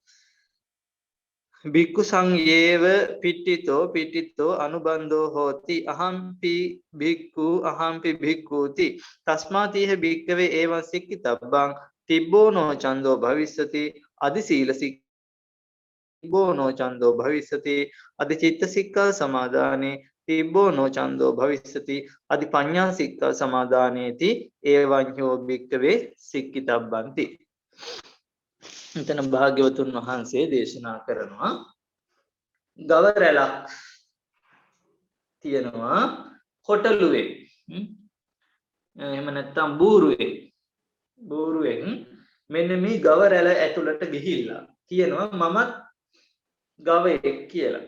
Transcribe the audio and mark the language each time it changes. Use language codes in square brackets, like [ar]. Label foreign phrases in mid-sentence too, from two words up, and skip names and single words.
[pi] භික්ඛු සංඝේව පිට්ටිතෝ අනුබන්ධෝ හෝති අහම්පි භික්ඛූති තස්මාතිහ භික්ඛවේ ඒවං සික්ඛිතබ්බං තිබ්බෝනෝ ඡන්தோ භවිස්සති අදි සීල තිබ්බෝනෝ ඡන්தோ භවිස්සති අදි චිත්ත සික්ඛා සමාදානේ තිබ්බෝනෝ ඡන්தோ භවිස්සති අදි පඤ්ඤා සික්ඛා සමාදානේති ඒවං හෝ භික්ඛවේ සික්ඛිතබ්බන්ති. [si] එතන භාග්‍යවතුන් වහන්සේ දේශනා කරනවා ගව රැලක් තියෙනවා කොටලුවේ. එහෙම නැත්නම් බූරුවෙන් මෙන්න මේ ගව රැල ඇතුළට ගිහිල්ලා කියනවා මමත් ගවයෙක් කියලා.